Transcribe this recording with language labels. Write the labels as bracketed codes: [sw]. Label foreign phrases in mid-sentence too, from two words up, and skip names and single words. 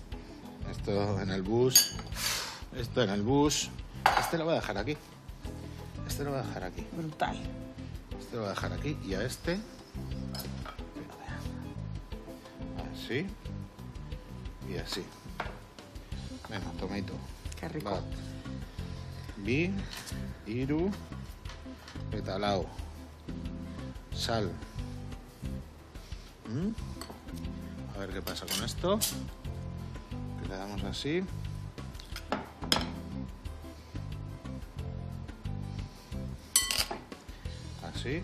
[es] Esto en el bus. Esto en el bus. Este lo voy a dejar aquí. Este lo voy a dejar aquí. Brutal. Este lo voy a dejar aquí. Y a este... Así. Y así. Venga, tomato. Qué rico. [eu] Bat. Bi. Iru. Petalao. [es] Sal. A ver qué pasa con esto. Que le damos así. Así.